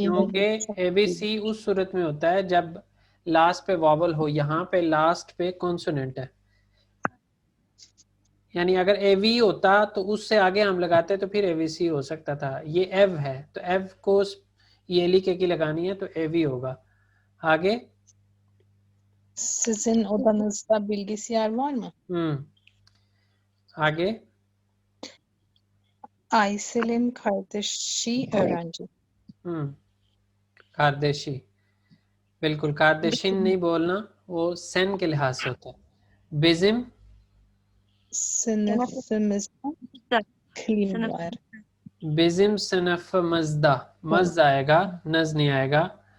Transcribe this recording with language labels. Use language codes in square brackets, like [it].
[hi] क्योंकि एवीसी उस सूरत में होता है जब लास्ट पे वॉवल हो। यहाँ पे लास्ट पे कॉन्सोनेंट है, यानी अगर एवी होता तो उससे आगे हम लगाते तो फिर एवीसी हो सकता था। ये एव है, तो एव को ये लिखे की लगानी है, तो एवी होगा। आगे [tr] Sizin odanızda bilgisayar var mı? [hi] आगे [tr] Aysel'in kardeşi öğrenci. [hi] कारदेशी, बिल्कुल। कारदेशिन नहीं बोलना, वो सेन के लिहाज से होता है। [tr] बिजिम, Sınıfımızda kilim var. [hi] बिजिम सनफ मजदा, मज आएगा, नज नहीं आएगा।